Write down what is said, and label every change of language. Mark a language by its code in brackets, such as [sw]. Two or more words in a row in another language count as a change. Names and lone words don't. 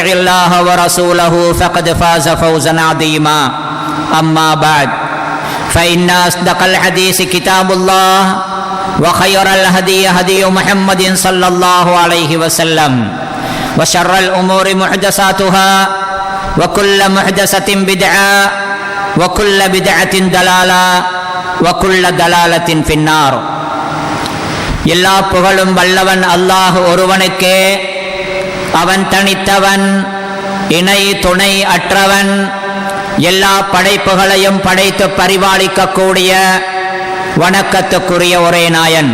[ar] الله ورسوله فقد فاز فوزا عظيما أما بعد فإن أصدق الحديث كتاب الله وخير الهدي هدي محمد صلى الله عليه وسلم وشر الأمور محدثاتها وكل محدثة بدعة وكل بدعة ضلالة وكل ضلالة في النار. [ta] எல்லா புகழும் வல்லவன் அல்லாஹ் ஒருவனுக்கே. அவன் தனித்தவன், இணை துணை அற்றவன். எல்லா படைப்புகளையும் படைத்து பரிபாலிக்கக்கூடிய வணக்கத்துக்குரிய ஒரே நாயன்.